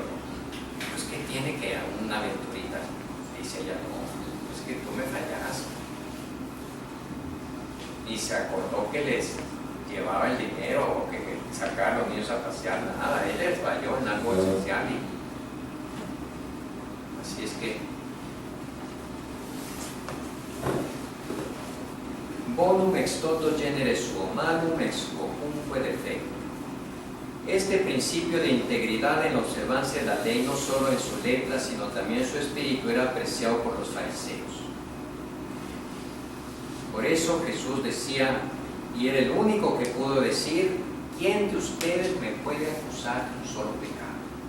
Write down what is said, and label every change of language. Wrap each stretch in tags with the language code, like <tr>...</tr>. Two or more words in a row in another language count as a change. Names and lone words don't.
<es>Pues que tiene que una aventurita, dice ella, no, es que tú me fallaste. Y se acordó que les llevaba el dinero o que sacaba a los niños a pasear, nada, él les falló en algo esencial. Y así es que</es> <la>bonum ex toto genere suo, malum ex quocunque defecto.</la> <es>Este principio de integridad en la observancia de la ley, no solo en su letra, sino también en su espíritu, era apreciado por los fariseos. Por eso Jesús decía, y era el único que pudo decir, ¿quién de ustedes me puede acusar de un solo pecado?</es>